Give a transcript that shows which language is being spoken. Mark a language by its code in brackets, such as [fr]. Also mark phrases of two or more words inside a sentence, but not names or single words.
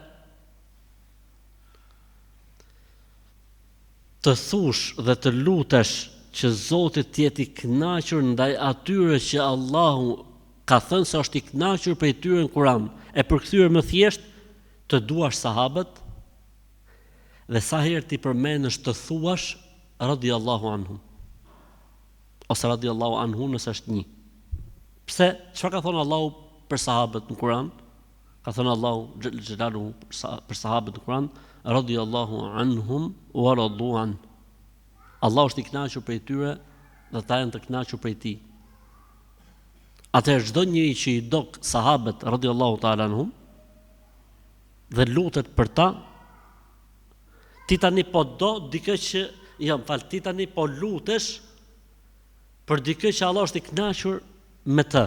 [sq] Të thush dhe të lutesh që Zoti të jetë i kënaqur ndaj atyre që Allahu ka thënë se është i kënaqur prej tyre në Kur'an, e përkthyer më thjesht të duash sahabët dhe sa herë ti përmendesh të thuash [ar] رضي الله عنهم [sq] ose [ar] رضي الله عنه [sq] nëse është një. Pse? Çfarë ka thënë Allahu për sahabët në Kur'an? Ka thënë Allahu xhelalu për sahabët në Kur'an, [ar] رضي الله عنهم ورضوا عن. [sq] Allah është i kënaqur prej tyre dhe ata janë të kënaqur prej tij. Atëherë çdo njeri që i do sahabët [ar] رضي الله تعالى عنهم [sq] dhe lutet për ta, ti tani po do dikë që ti tani po lutesh për dikë që Allah është i kënaqur me të.